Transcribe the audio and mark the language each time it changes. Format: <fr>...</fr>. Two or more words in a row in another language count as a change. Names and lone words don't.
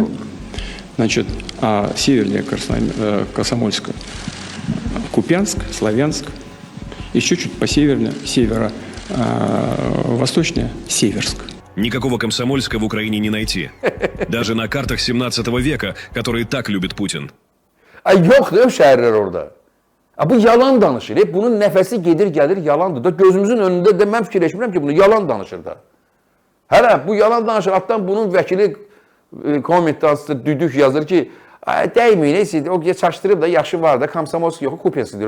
<ru>Значит, а севернее Комсомольска Купянск, Славянск, еще чуть по северо-восточнее Северск. Никакого Комсомольска в Украине не найти. Даже на картах 17 века, которые так любит Путин.</ru> <az>Ay yoxdur şəhərlər orada. Bu yalan danışır. Bunun nəfəsi gedir, gəlir, yalandır. Da gözümüzün önündə də mən fikirləşmirəm ki, bunu yalan danışır da. Hələ bu yalan danışır. Altdan bunun vəkili kommentdə düdük yazır ki, dəyməyin, neyse, o çaşdırıb da yaşı var da, Komsomolsk yox, Kupiansk deyir.</az>